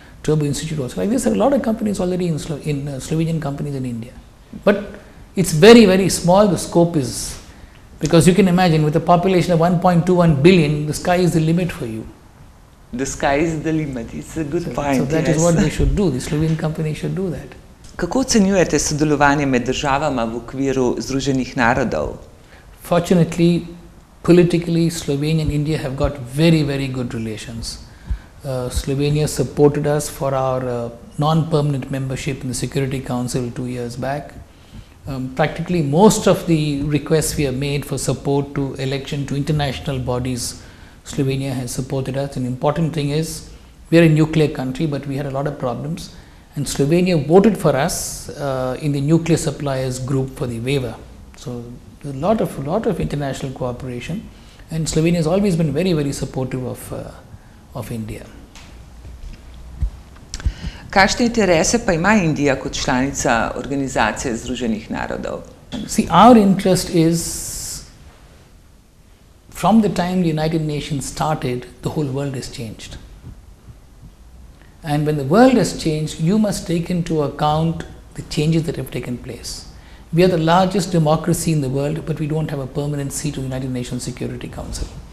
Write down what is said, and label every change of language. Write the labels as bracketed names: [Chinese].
[English] Turbo Institute also. Like this, there are a lot of companies already in Slovenian companies in India. But it's very, very small, the scope is, because you can imagine with a population of 1.21 billion, the sky is the limit for you. The sky is the limit, it's a good point. So that is what they should do, the Slovene company should do that. [Slovenian] Kako ocenjujete sodelovanje med državama v okviru Združenih narodov? [English] Fortunately, politically, Slovenia and India have got very, very good relations. Slovenia supported us for our non-permanent membership in the Security Council 2 years back. Practically most of the requests we have made for support to election to international bodies, Slovenia has supported us. An important thing is, we are a nuclear country, but we had a lot of problems. and Slovenia voted for us in the nuclear suppliers group for the waiver. So there's a lot of international cooperation, and Slovenia has always been very, very supportive of India. [Slovenian] Kakšne interese pa ima Indija kot članica Organizacije Združenih narodov? [English] See, our interest is, from the time the United Nations started, the whole world has changed. And when the world has changed, you must take into account the changes that have taken place. We are the largest democracy in the world, but we don't have a permanent seat in the United Nations Security Council.